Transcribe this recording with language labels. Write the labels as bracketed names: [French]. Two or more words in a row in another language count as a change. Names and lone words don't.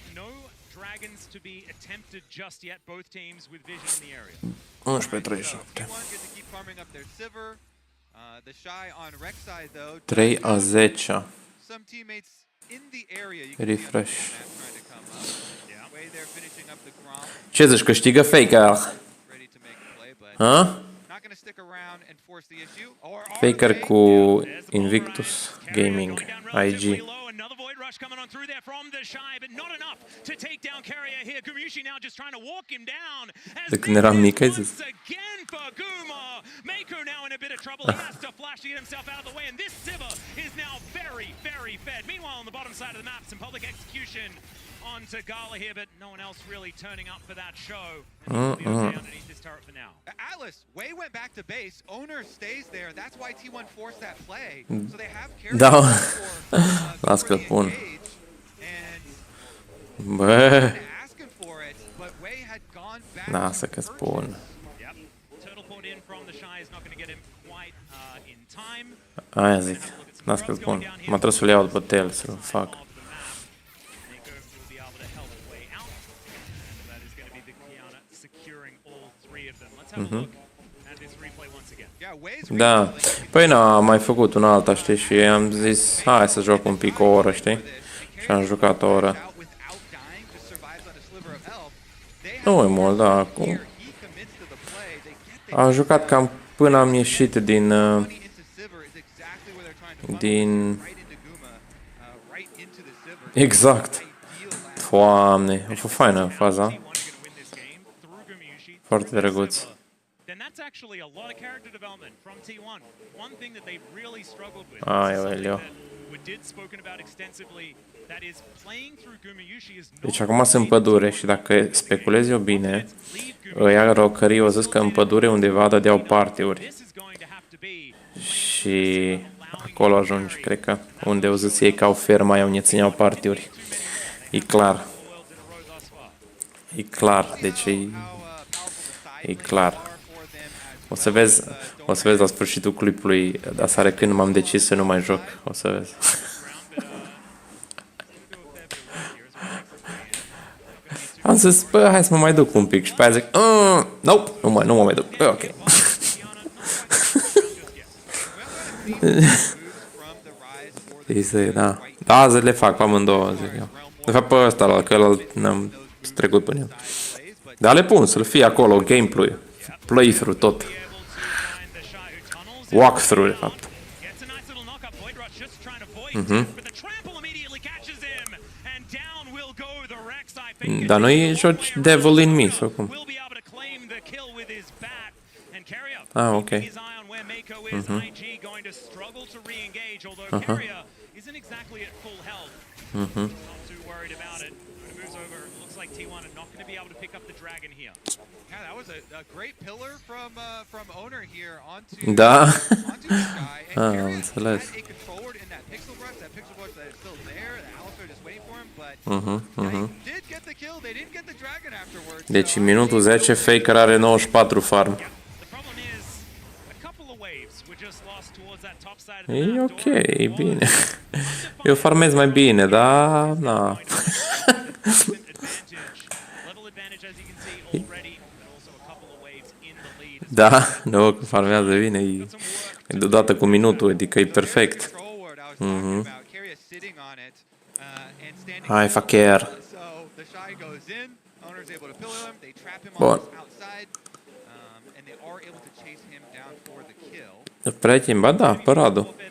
[English] No dragons to be attempted just yet. Both teams with vision in the area. 11-37. T1 get to keep farming up their Sivir. The Shy on Rek'Sai though. 3-10. Some teammates in the area. You can Refresh. see on the map trying to come up. Yeah. Way they're finishing up the Grom. [Romanian] Ce zici, câștigă Faker? [English] Ready to make a play, but Ha? not going to stick around and force the issue. Or are Faker they? [Romanian] cu Invictus Gaming IG. [English] Another void rush coming on through there from the Shy, but not enough to take down Carrier here. Gumushi now just trying to walk him down. As [Romanian] De când eram [English] this [Romanian] mic, ai [English] is [Romanian] zis. [English] once again for Guma. Mako now in a bit of trouble. He has to flash to get himself out of the way, and this Sivir is now very, very fed. Meanwhile, on the bottom side of the map, some public execution onto Gala here, but no one else really turning up for that show. And he'll be okay underneath this turret for now. Atlas, Wei went back to base. Owner stays there. That's why T1 forced that play. So they have carried [Romanian] Da. Las că [English] for [Romanian] pun. [English] engage, and [Romanian] Bă, [English] asking for it, but Wei had gone back. [Romanian] lasă [English] to [Romanian] că spun. [English] Yep. Turtle port in from the Shy is not going to get him quite in time. [Romanian] Aia zic. Las că spun. Mă trebuie să-l iau după tel, să-l fac. [English] Of the map. Mako will be able to help Wei out. And that is going to be the Kiana securing all three of them. Let's have a look at this replay once again. Yeah, Wei's [Romanian] Da. [English] retelling. [Romanian] Păi n-am mai făcut un alta, știi, și am zis, hai să joc un pic o oră, știi? Și am jucat o oră. [English] Out without dying, just survives on a sliver of health. They [Romanian] Nu [English] have [Romanian] e mult, da, acum. [English] here, he commits to the play. They get the [Romanian] Am jucat cam până am ieșit din... [English] money into Sivir is exactly where they're trying to funnel [Romanian] din... [English] it, right into Guma, right into the Sivir. [Romanian] Exact. [English] Ideal last [Romanian] Doamne, a fost faină faza. [English] T1 are going to win this game through Gumushi. [Romanian] Foarte [English] through [Romanian] drăguț. [English] Sivir. Then that's actually a lot of character development from T1. One thing that they've really struggled with. [Romanian] Ai, [English] this is something [Romanian] Aurelio. [English] that we did spoken about extensively. That is playing through Gumushi is not [Romanian] Deci acum sunt în pădure și dacă speculez eu bine, ăia rocării au zis că în pădure undeva dădeau partiuri. [English] This is going to have to be [Romanian] Și acolo ajungi, cred că, unde au zis ei că au ferma, aia unde țineau partiuri. E clar. [English] worlds in a row thus far. [Romanian] E clar, deci e clar. O să vezi la sfârșitul clipului, dar sare când m-am decis să nu mai joc, o să vezi. Am zis, bă, hai să mă mai duc un pic și pe aia zic, nope, nu mă mai duc, ok. Da, da, azi le fac pe amândouă, zic eu. De fapt pe ăsta, la că ăla n-am trecut până el. Dar le pun să-l fie acolo, [English] gameplay, playthrough [Romanian] tot. Walkthrough, de fapt. [English] Gets a nice little knock-up. Void Rush just trying to void but the trample immediately catches him, and down will go the Rek'Sai. [Romanian] Dar nu joci Devil in Me, sau cum? [English] Will be able to claim the kill with his bat, and Carrier [Romanian] Ah, ok. [English] keeping his eye on where Mako is. IG going to struggle to re-engage, although Carrier isn't exactly at full health. Not too worried about it. When it moves over, it looks like T1 are not going to be able to pick up the dragon here. Yeah, that was a great pillar from owner here onto [Romanian] Da. [English] onto this guy. And [Romanian] Ah, [English] Carrier [Romanian] înțeles. [English] had a controller in that pixel brush that is still there. The Alistar just waiting for him, but yeah, he did get the kill. They didn't get the dragon afterwards. [Romanian] Deci [English] so [Romanian] în minutul 10 Faker are 94 farm. [English] The problem is, a couple of waves were just lost towards that top side of the [Romanian] E [English] map. [Romanian] ok, e bine. Eu farmez mai bine, dar na. [English] Advantage. Level advantage, as you can see, already, but also a couple of waves in the lead. [Romanian] Da, nu, că farmează bine, e deodată cu minutul, adică e perfect. Hai, facher. Bun. Prieten, ba da, Parado.